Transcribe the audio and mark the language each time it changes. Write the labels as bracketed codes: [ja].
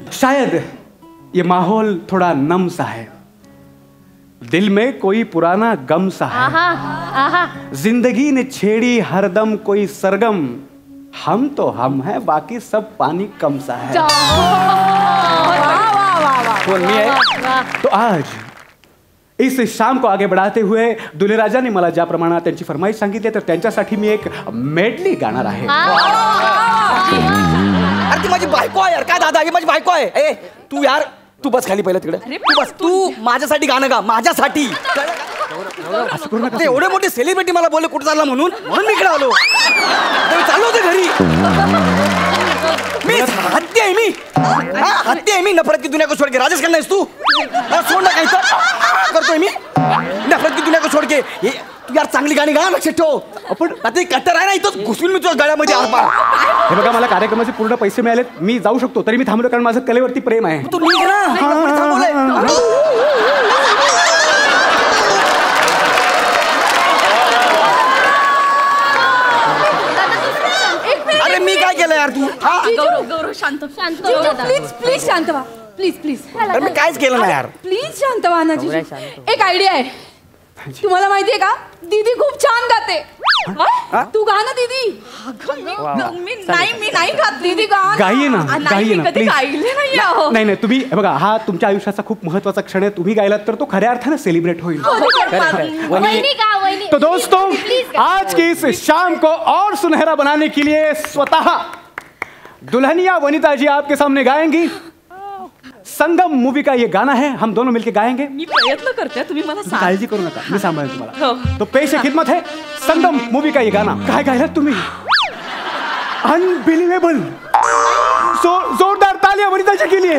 [hi] शायद ये माहौल थोड़ा नम सा है, दिल में कोई पुराना गम सा है. आहा जिंदगी ने छेड़ी हरदम कोई सरगम, हम तो हम हैं बाकी सब पानी कम सा है. [mr] कोण मी आहे? [hi] तो आज इस शाम को आगे बढ़ाते हुए दूल्हे राजा ने [mr] मला ज्याप्रमाणे त्यांची फरमाईश सांगितली तर त्यांच्यासाठी मी एक मेडली गाणार आहे. अरे ती माझी बायको आहे यार. काय दादा, ही माझी बायको आहे. ए तू यार, तू बस खाली पहिलं तिकडे. तू बस, तू माझ्यासाठी गाणं गा, माझ्यासाठी. असं करू नका. ते एवढे मोठे सेलिब्रिटी मला बोलले कुठं चालला म्हणून मी इकडे आलो. ते चाललो होते घरी. मी हत्ती आहे मी. हत्ती आहे मी. [hi] नफरत की दुनिया को छोड़ के. [mr] राजेश खन्ना आहेस तू? सोड ना काही तर करतोय मी. [hi] नफरत की दुनिया को छोड़ के. [mr] तू यार चांगली गाणी गा, लक्षात ठेव. आपण आता कट्टर आहे ना, इथं घुसून मी तुझ्या गळ्यामध्ये आरपार. हे बघा मला कार्यक्रमाचे पूर्ण पैसे मिळालेत, मी जाऊ शकतो, तरी मी थांबलो कारण माझं कलेवरती प्रेम आहे. तू निघ ना. कोणी थांबवलंय? अरे मी काय केलं यार? तू गौरव शांत शांत हो दादा. प्लीज प्लीज शांत व्हा. प्लीज प्लीज अरे मी काहीच केलं नाही यार. प्लीज शांत व्हा ना जी. एक आयडिया आहे. तुम्हाला माहितीये का, दीदी खूप छान गाते. तू गा ना दीदी. मी नाही गात. दीदी गा. [hi] गाईये ना, गाईये ना, प्लीज. [mr] गायले नाही आहो. नाही नाही, तुम्ही हे बघा, हा तुमच्या आयुष्याचा खूप महत्त्वाचा क्षण आहे. तुम्ही गायलात तर तो खऱ्या अर्थानं सेलिब्रेट होईल. वहिनी गा वहिनी. [hi] तो दोस्तों आज की इस शाम को और सुनहरा बनाने के लिए स्वतः दुल्हनिया वनिता जी आपके सामने गाएंगी। संगम मूवी का ये गाना है, हम दोनों मिलकर गाएंगे। [mr] मी प्रयत्न करते, तुम्ही मला सांगा. काळजी करू नका, मी सांभाळेन तुम्हाला. हो. [hi] तो पेश खिदमत है संगम मूवी का ये गाना. [mr] काय गायला तुम्ही? [hi] अनबिलीवेबल. जोरदार तालियां वनिताजी के लिए.